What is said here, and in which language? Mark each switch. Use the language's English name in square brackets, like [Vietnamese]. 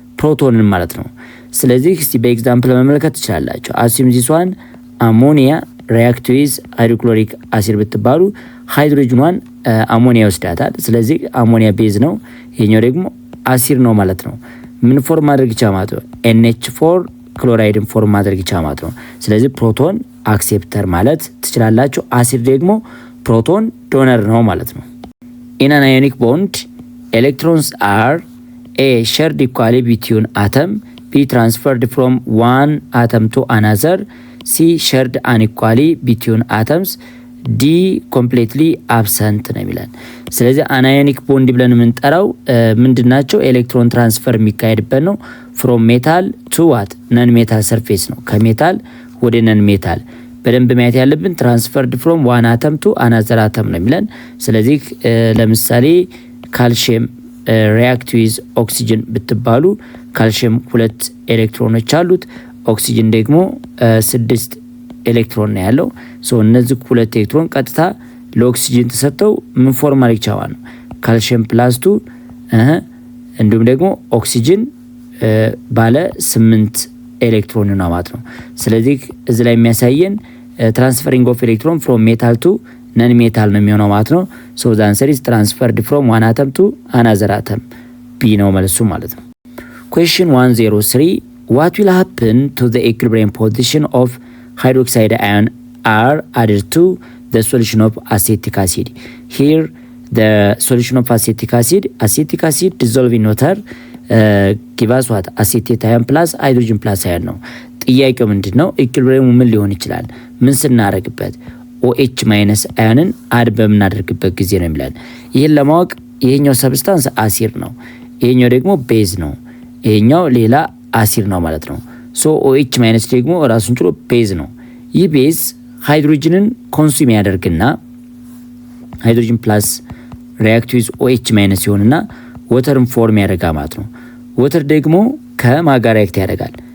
[Amharic] ፕሮቶንን ማለት ነው። ስለዚህ እስቲ በኤግዛምፕል መመልከት ትችላላችሁ። አሲም ዚስ ዋን አሞኒያ ሪያክት ዊዝ ሃይድሮክሎሪክ አሲድ ብትባሉ ሃይድሮጅኗን አሞኒያ ይወስዳታል። ስለዚህ አሞኒያ ቤዝ ነው፣ ይሄኛው ደግሞ አሲድ ነው ማለት ነው። ምን ፎርም ማድረግ ይቻላል ማለት ነው? NH4 ክሎራይድን ፎርም ማድረግ ይቻላል ማለት ነው። ስለዚህ ፕሮቶን አክሴፕተር ማለት ትችላላችሁ። አሲድ ደግሞ ፕሮቶን ዶነር ነው ማለት ነው። [English] In an ionic bond, electrons are A shared equally between atom, B transferred from one atom to another, C shared unequally between atoms, D completely absent [Amharic] ነው የሚለን። ስለዚህ አናዮኒክ ቦንድ ብለን የምንጠራው ምንድናቸው? ኤሌክትሮን ትራንስፈር የሚካሄድበት ነው። ፍሮም ሜታል ቱ ዋት ነን ሜታል ሰርፌስ ነው። ከሜታል ወደ ነን ሜታል በደንብ ማየት ያለብን ትራንስፈርድ ፍሮም ዋን አተም ቱ አናዘር አተም ነው የሚለን። ስለዚህ ለምሳሌ ካልሽየም ሪያክት ዊዝ ኦክሲጅን ብትባሉ ካልሽየም 2 ኤሌክትሮኖች አሉት፣ ኦክሲጅን ደግሞ 6 ኤሌክትሮን ነው ያለው። ሶ እነዚህ 2 ኤሌክትሮን ቀጥታ ለኦክሲጅን ተሰጥተው ምን ፎርም ማድረግ ይቻላል? ካልሽየም ፕላስ 2 እንዲሁም ደግሞ ኦክሲጅን ባለ 8 ኤሌክትሮን ነው ማለት ነው። ስለዚህ እዚህ ላይ የሚያሳየን ትራንስፈሪንግ ኦፍ ኤሌክትሮን ፍሮም ሜታል ቱ ነን ሜታል ነው የሚሆነው ማለት ነው። ሶ ዘ አንሰር ኢዝ ትራንስፈርድ ፍሮም ዋን አተም ቱ አናዘር አተም ቢ ነው መልሱ ማለት ነው። [English] Question 103. What will happen to the equilibrium position of hydroxide ion are added to the solution of acetic acid? Here the solution of acetic acid dissolved in water give us what? acetate ion plus hydrogen plus ion [Amharic] ነው። ጥያቄው ምንድነው? ኢኩሊብሪየሙ ምን ሊሆን ይችላል? ምን ስናደርግበት? OH ማይነስ አዮንን አድ በምናደርግበት ጊዜ ነው የሚላል። ይህን ለማወቅ ይሄኛው ሰብስታንስ አሲድ ነው፣ ይሄኛው ደግሞ ቤዝ ነው፣ ይሄኛው ሌላ አሲድ ነው ማለት ነው። ሶ OH ማይነስ ደግሞ ራሱን ችሎ ቤዝ ነው። ይህ ቤዝ ሃይድሮጅንን ኮንሱም ያደርግና ሃይድሮጅን ፕላስ ሪአክት ዊዝ OH ማይነስ ይሆንና ወተርን ፎርም ያደርጋል ማለት ነው። ወተር ደግሞ ከማን ጋር ሪአክት ያደርጋል?